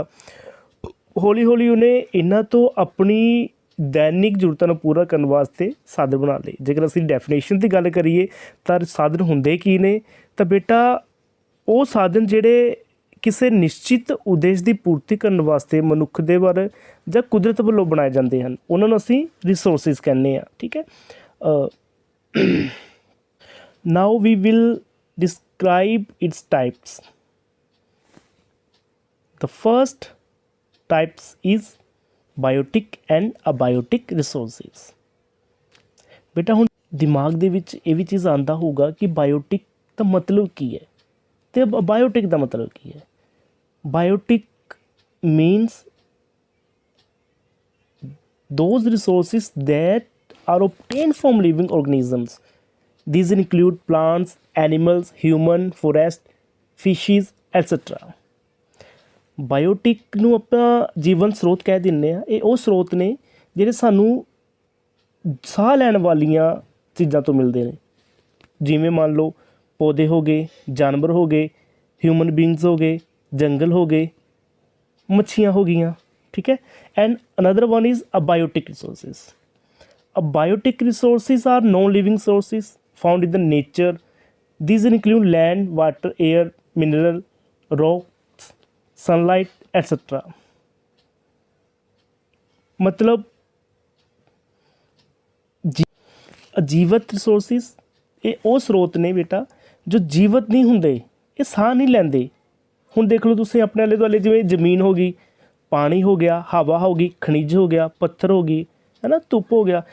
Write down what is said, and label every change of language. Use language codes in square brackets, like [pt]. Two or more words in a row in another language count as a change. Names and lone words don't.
[pa] ਹੌਲੀ ਹੌਲੀ ਉਹਨੇ ਇਹਨਾਂ ਤੋਂ ਆਪਣੀ ਦੈਨਿਕ ਜ਼ਰੂਰਤਾਂ ਨੂੰ ਪੂਰਾ ਕਰਨ ਵਾਸਤੇ ਸਾਧਨ ਬਣਾ ਲਏ। ਜੇਕਰ ਅਸੀਂ ਡੈਫੀਨੇਸ਼ਨ ਦੀ ਗੱਲ ਕਰੀਏ ਤਾਂ ਸਾਧਨ ਹੁੰਦੇ ਕੀ ਨੇ, ਤਾਂ ਬੇਟਾ ਉਹ ਸਾਧਨ ਜਿਹੜੇ ਕਿਸੇ ਨਿਸ਼ਚਿਤ ਉਦੇਸ਼ ਦੀ ਪੂਰਤੀ ਕਰਨ ਵਾਸਤੇ ਮਨੁੱਖ ਦੇ ਵੱਲ ਜਾਂ ਕੁਦਰਤ ਵੱਲੋਂ ਬਣਾਏ ਜਾਂਦੇ ਹਨ, ਉਹਨਾਂ ਨੂੰ ਅਸੀਂ ਰਿਸੋਰਸਿਸ ਕਹਿੰਦੇ ਹਾਂ। ਠੀਕ ਹੈ। [en] Now we will describe its types. The first types is biotic and abiotic resources. [pa] ਬੇਟਾ ਹੁਣ ਦਿਮਾਗ ਦੇ ਵਿੱਚ ਇਹ ਵੀ ਚੀਜ਼ ਆਉਂਦਾ ਹੋਊਗਾ ਕਿ ਬਾਇਓਟਿਕ ਦਾ ਮਤਲਬ ਕੀ ਹੈ ਅਤੇ ਬਾਇਓਟਿਕ ਦਾ ਮਤਲਬ ਕੀ ਹੈ। [en] ਬਾਇਓਟਿਕ means those resources that are obtained from living organisms. These include plants, animals, human, forest, fishes, etc. [pa] ਬਾਇਓਟਿਕ ਨੂੰ ਆਪਾਂ ਜੀਵਨ ਸਰੋਤ ਕਹਿ ਦਿੰਦੇ ਹਾਂ। ਇਹ ਉਹ ਸਰੋਤ ਨੇ ਜਿਹੜੇ ਸਾਨੂੰ ਸਾਹ ਲੈਣ ਵਾਲੀਆਂ ਚੀਜ਼ਾਂ ਤੋਂ ਮਿਲਦੇ ਨੇ, ਜਿਵੇਂ ਮੰਨ ਲਓ ਪੌਦੇ ਹੋ ਗਏ, ਜਾਨਵਰ ਹੋ ਗਏ, [en] human beings [pa] ਹੋ ਗਏ, ਜੰਗਲ ਹੋ ਗਏ, ਮੱਛੀਆਂ ਹੋ ਗਈਆਂ। ਠੀਕ ਹੈ। [en] and another one is abiotic resources. Abiotic resources are non-living sources found in the nature. These include land, water, air, mineral, rocks, sunlight, etc. [pa] मतलब ਅਜੀਵਤ ਰਿਸੋਰਸਿਸ ਇਹ ਉਹ ਸਰੋਤ ਨੇ ਬੇਟਾ ਜੋ ਜੀਵਤ ਨਹੀਂ ਹੁੰਦੇ, ਇਹ ਸਾਹ ਨਹੀਂ ਲੈਂਦੇ। ਹੁਣ ਦੇਖ ਲਓ ਤੁਸੀਂ ਆਪਣੇ ਆਲੇ ਦੁਆਲੇ, ਜਿਵੇਂ ਜ਼ਮੀਨ ਹੋ ਗਈ, ਪਾਣੀ ਹੋ ਗਿਆ, ਹਵਾ ਹੋ ਗਈ, ਖਣਿਜ ਹੋ ਗਿਆ, ਪੱਥਰ ਹੋ ਗਈ, ਹੈ ਨਾ, ਧੁੱਪ ਹੋ ਗਿਆ।